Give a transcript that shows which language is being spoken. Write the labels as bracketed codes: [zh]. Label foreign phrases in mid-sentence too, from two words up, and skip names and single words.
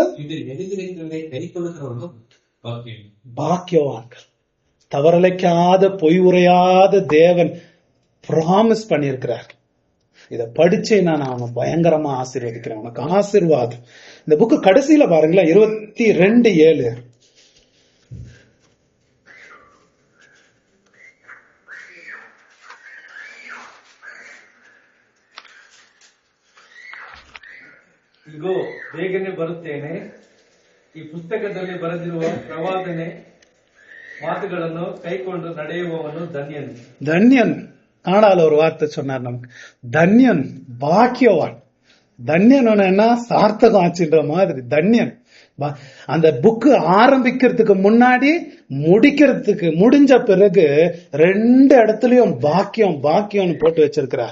[ta] இதில் எழுதியிருக்கிறதை கைக்கொள்கிறவர்களும் பாக்கியம். பாக்கியவான்கள். தவறலைக்காத பொய் உரையாத தேவன் பிராமிஸ் பண்ணியிருக்கிறார். இத படிச்சு நான் அவனை பயங்கரமா ஆசீர்வதிக்கிறேன். உனக்கு ஆசீர்வாதம். இந்த புக்கு கடைசியில பாருங்களேன், 22:7. [kn] ಇಗೋ ಬೇಗನೆ ಬರುತ್ತೇನೆ. ಈ ಪುಸ್ತಕದಲ್ಲಿ ಬರೆದಿರುವ ಪ್ರವಾದನೆ ಮಾತುಗಳನ್ನು ಕೈಕೊಂಡು ನಡೆಯುವವನು ಧನ್ಯನು. [ta] தன்யன். ஆனால் ஒரு வார்த்தை சொன்னார் நமக்கு, தன்யன், பாக்கியவான். தன்யன் என்ன சார்த்தகம் ஆச்சுன்ற மாதிரி தன்யன். அந்த புக்கு ஆரம்பிக்கிறதுக்கு முன்னாடி முடிஞ்ச பிறகு 2 இடத்துலயும் பாக்கியம் பாக்கியம்னு போட்டு வச்சிருக்கிறார்.